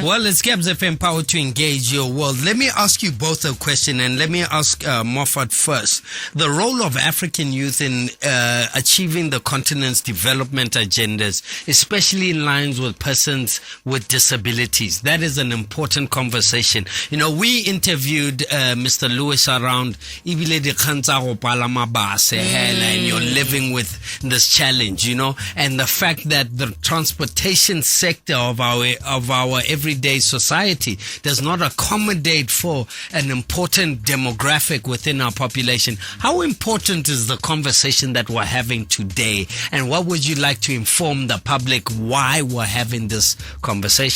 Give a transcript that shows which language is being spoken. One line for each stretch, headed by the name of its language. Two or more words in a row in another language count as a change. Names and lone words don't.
English: Well, it's Gabs FM Power to Engage Your World. Let me ask you both a question, and let me ask Moffat first. The role of African youth in achieving the continent's development agendas, especially in lines with persons with disabilities. That is an important conversation. We interviewed Mr. Lewis around Ibile di Khanza
Tswana: go palama
English: bus, and you're living with this challenge, and the fact that the transportation sector of our everyday society does not accommodate for an important demographic within our population. How important is the conversation that we're having today, and what would you like to inform the public why we're having this conversation?